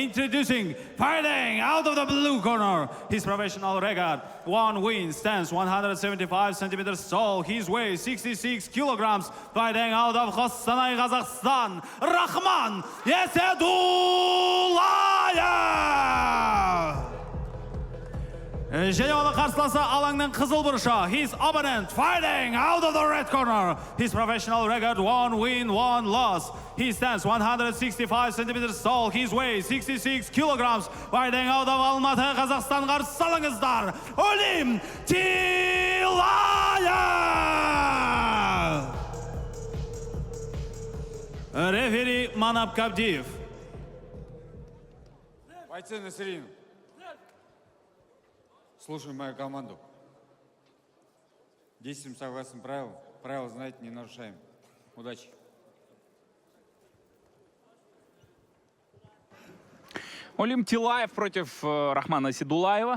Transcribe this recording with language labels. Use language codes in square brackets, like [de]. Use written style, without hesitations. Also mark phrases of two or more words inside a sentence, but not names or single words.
[en] Introducing, fighting out of the blue corner, his professional record, 1 win, stands 175 centimeters tall, his weight 66 kilograms, fighting out of Qostanay, Kazakhstan, Rahman Yesedulayev! [kk] Және оны қарсыласы алаңның қызыл бұрышы. [en] His opponent fighting out of the red corner. His professional record 1 win, 1 loss. He stands 165 centimeters tall. His weight 66 kilograms. Fighting out of Алматы, Қазақстан, [kk] қарсы алыңыздар. [en] Олим Тилаев! [kk] Рефери Манап Кабдиев. [ru] Бойцы на середину. Слушаем мою команду. Действуем согласно правилам. Правила, знаете, не нарушаем. Удачи. Олим Тилаев против Рахмана Седулаева.